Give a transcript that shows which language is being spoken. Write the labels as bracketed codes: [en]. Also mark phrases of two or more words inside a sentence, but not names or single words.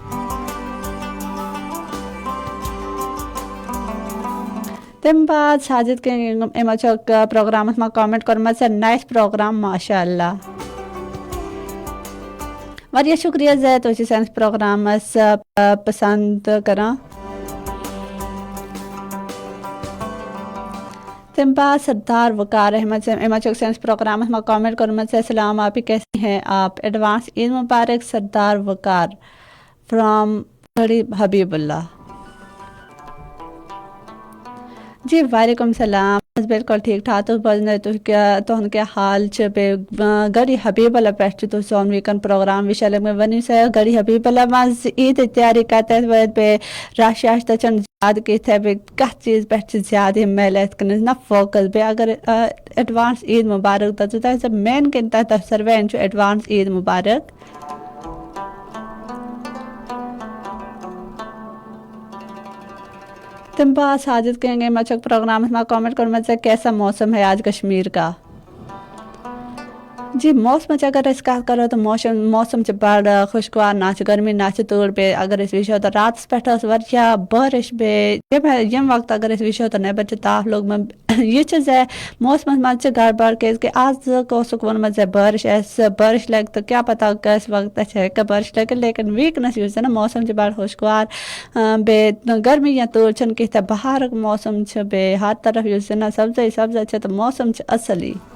[ks] تمہِ بعد ساجد کنگ یِمو چھُکھ پروگرامس منٛز کامنٹ کوٚرمُت [en] nice program [ar] ماشاء اللہ. [ks] واریاہ شُکریہ زِ تُہۍ چھِو سٲنِس پروگرامس پسنٛد کران. تمہِ بعد سردار وقار احمد یِمو چھُکھ سٲنِس پروگرامس منٛز کامنٹ کوٚرمُت [ur] سلام آپ کیسے ہیں آپ ایڈوانس عید مبارک [ks] سردار وقار فرام حبیب اللہ. جی وعلیکم السلام بالکل ٹھیٖک ٹھاک تُہۍ بوزنٲیِو تُہُنٛد کیٛاہ حال چھُ بیٚیہِ گڑی حبیب اللہ پٮ۪ٹھ چھُ تُہۍ سون ویٖکن پروگرام وٕچھان لٔگمٕتۍ ؤنِو سا گڑی حبیب اللہ منٛز عیٖدٕچ تیٲری کتٮ۪تھ وٲتۍ بیٚیہِ رش تہِ چھُنہٕ زیادٕ کینٛہہ بیٚیہِ کتھ چیٖز پٮ۪ٹھ چھِ زیادٕ یِم میلہِ یِتھ کٔنۍ نا فوکس بیٚیہِ اگر ایڈوانس عیٖد مُبارک تۄہہِ مین کِنۍ تۄہہِ ساروِین چھُ ایڈوانس عیٖد مُبارک. تمہِ بعد ساجد کنگ یِمو چھُکھ پروگرامس منٛز کامنٹ کوٚرمُت [ur] کیسا موسم ہے آج کشمیٖر کا. [ks] جی موسمٕچ اگر أسۍ کتھ کرو تہٕ موسم چھُ بڑٕ خوشگوار نہ چھِ گرمی نہ چھِ تۭر بیٚیہِ اگر أسۍ وٕچھو تہٕ راتس پٮ۪ٹھ ٲس واریاہ بٲرِش بیٚیہِ ییٚمہِ وقتہٕ اگر أسۍ وٕچھو تہٕ نیبر چھُ تاپھ لوٚگمُت یہِ چھُ موسمس منٛز چھِ گڑبڑ کیازِ کہِ آز اوسُکھ ووٚنمُت بٲرِش آسہِ بٲرِش لگہِ تہٕ کیٛاہ پتہ کٲنٛسہِ وقتس ہیٚکہِ بٲرِش لٔگِتھ لیکن ویٖکنس یُس زن موسم چھُ بڑٕ خوشگوار بیٚیہِ گرمی یا تۭر چھنہٕ کینٛہہ تہِ بہارُک موسم چھُ بیٚیہِ ہر طرف یُس زن سبزٲے چھِ تہٕ موسم چھُ اصلٕے.